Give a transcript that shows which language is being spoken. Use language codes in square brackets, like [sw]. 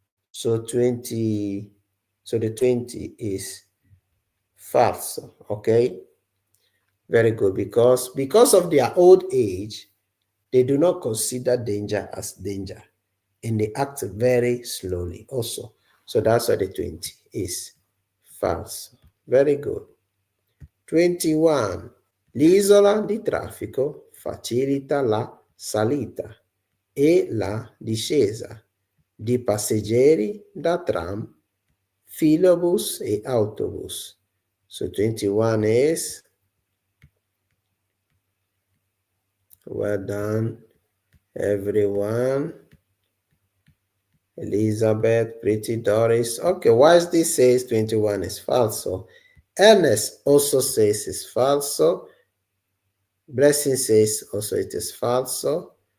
[en] So the 20 is false, okay? Very good, because of their old age, they do not consider danger as danger, and they act very slowly also. So that's why the 20 is false. Very good. 21. [it] L'isola di traffico facilita la salita e la discesa di passeggeri da tram, filobus e autobus. [en] So 21 is, well done everyone. Elizabeth, Pretty Doris. Okay, why this says 21 is falso? Ernest also says it's falso. Blessing says also it is falso.